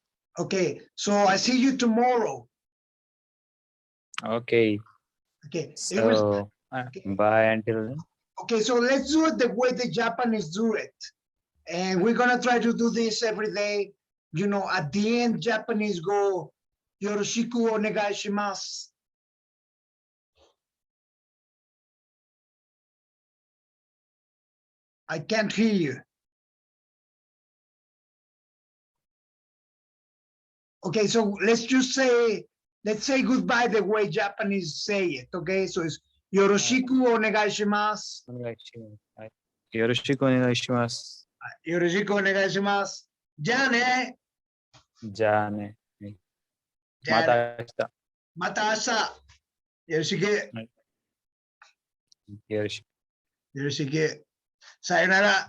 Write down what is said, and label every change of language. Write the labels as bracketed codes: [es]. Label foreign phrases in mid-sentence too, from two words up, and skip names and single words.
[en] Okay, so I see you tomorrow. Okay. Okay, So bye until then. okay, so let's do it the way the Japanese do it. And we're gonna try to do this every day. You know, at the end, Japanese go, [ja] よろしくお願いします. [en] I can't hear you. Okay, so let's say goodbye the way Japanese say it. Okay, so it's [ja] よろしくお願いします. よろしくお願いします. よろしくお願いします. じゃね. じゃね. じゃね. また明日. また明日. よろしく. よろしく. よろしく。さようなら.